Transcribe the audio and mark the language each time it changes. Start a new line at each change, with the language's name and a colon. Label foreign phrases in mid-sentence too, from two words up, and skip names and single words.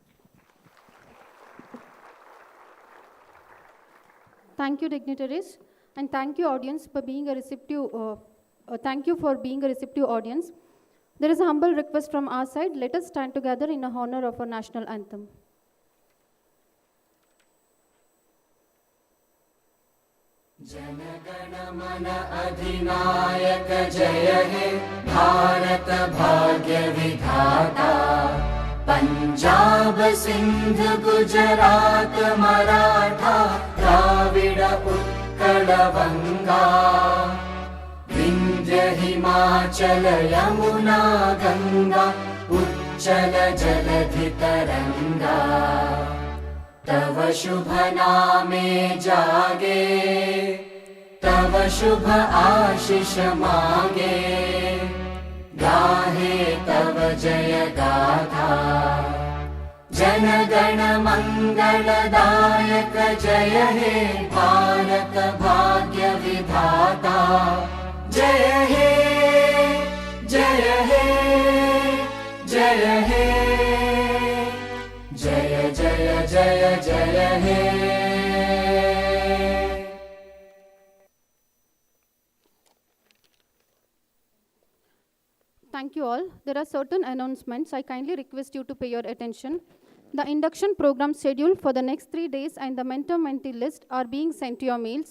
English: Thank you, dignitaries, and thank you, audience, for being a receptive. Thank you for being a receptive audience. There is a humble request from our side. Let us stand together in honor of our national anthem.
Bangla: জনগণ মন অধিনায়ক জয় হে ভারত ভাগ্য বিধাতা পাঞ্জাব সিন্ধ গুজরাট মারাঠা দ্রাবিড় উৎকল বঙ্গ বিন্ধ্য হিমাচল যমুনা গঙ্গা উচ্ছল জলধি তরঙ্গ তব শুভ নামে জাগে তব শুভ আশিস মাগে গাহে তব জয় গাথা জন গণ মঙ্গলদায়ক জয় হে ভারত ভাগ্য বিধাতা জয় হে জয় হে জয় হে জয় জয় জয় জয় হে
English: Thank you all. There are certain announcements. I kindly request you to pay your attention. The induction program schedule for the next 3 days and the mentor-mentee list are being sent to your mails.